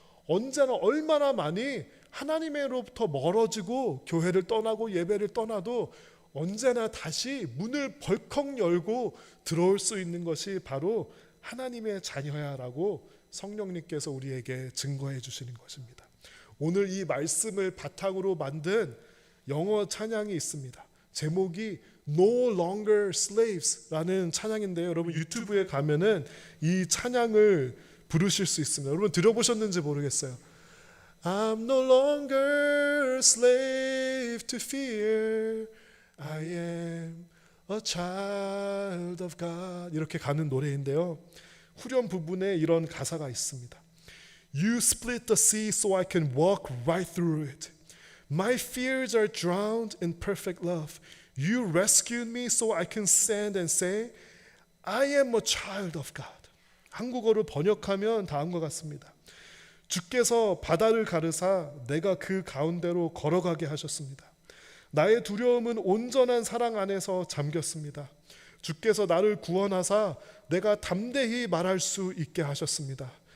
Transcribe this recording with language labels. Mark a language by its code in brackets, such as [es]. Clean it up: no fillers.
[ko] 언제나 얼마나 많이 하나님으로부터 멀어지고 교회를 떠나고 예배를 떠나도 언제나 다시 문을 벌컥 열고 들어올 수 있는 것이 바로 하나님의 자녀야라고 성령님께서 우리에게 증거해 주시는 것입니다. 오늘 이 말씀을 바탕으로 만든 영어 찬양이 있습니다. 제목이 No Longer Slaves라는 찬양인데요, 여러분 유튜브에 가면은 이 찬양을 부르실 수 있습니다. 여러분 들어보셨는지 모르겠어요. [en] I'm no longer a slave to fear. I am a child of God. [ko] 이렇게 가는 노래인데요, 후렴 부분에 이런 가사가 있습니다. [en] You split the sea so I can walk right through it. My fears are drowned in perfect love. You rescued me so I can stand and say I am a child of God. [ko] 한국어로 번역하면 다음과 같습니다. 주께서 바다를 가르사 내가 그 가운데로 걸어가게 하셨습니다. 나의 두려움은 온전한 사랑 안에서 잠겼습니다. 주께서 나를 구원하사 내가 담대히 말할 수 있게 하셨습니다.